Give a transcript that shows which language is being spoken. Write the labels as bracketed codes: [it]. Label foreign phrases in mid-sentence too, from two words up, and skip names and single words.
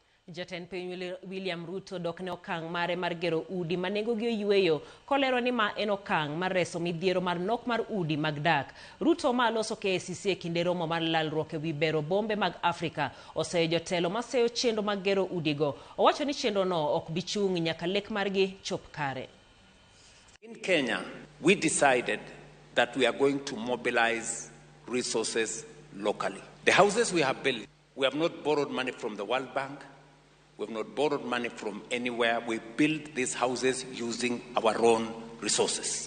[luo] Jatend piny William RUTO dok ne okang' mare mar gero udi manengogi oyueyo kolero ni ma en okang' mar reso midhiero mar nok mar udi mag dak. RUTO ma loso KCC e kinde romo mar lalruok e wi bero bombe mag Afrika oseyo jotelo maseyo chenro mag gero udigo. Owacho ni chenro no ok bi chung' nyaka lek margi chop kare. [en] In Kenya, we decided that we are going to mobilize resources locally. The houses we have built, we have not borrowed money from the World Bank. We have not borrowed money from anywhere. We built these houses using our own resources.